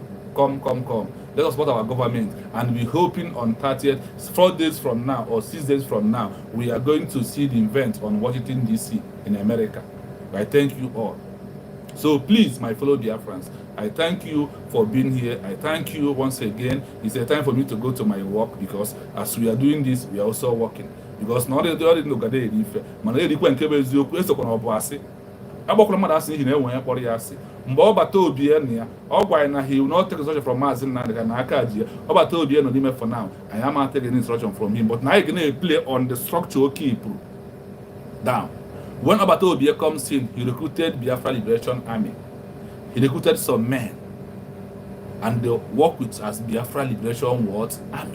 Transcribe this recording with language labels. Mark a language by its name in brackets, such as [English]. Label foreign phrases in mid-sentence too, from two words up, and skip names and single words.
[English] Let us support our government. And we're hoping on 30th, 4 days from now or 6 days from now, we are going to see the event on Washington, D.C. in America. I thank you all. So please, my fellow Biafrans, I thank you for being here. I thank you once again. It's a time for me to go to my work because as we are doing this, we are also working. Because now they already know that they [Igbo] mgbe ọ bata obie na ya ọ gwara na [English] he will not take instruction from Maazị Nnamdi Kanu [Igbo] na aka ji ya ọ bata obie no n'ime [English] for now I am not taking instruction from him, but now I can play on the structure o keep down. When Obata Obie comes in, he recruited Biafra Liberation Army. He recruited some men and they work with as Biafra Liberation Army.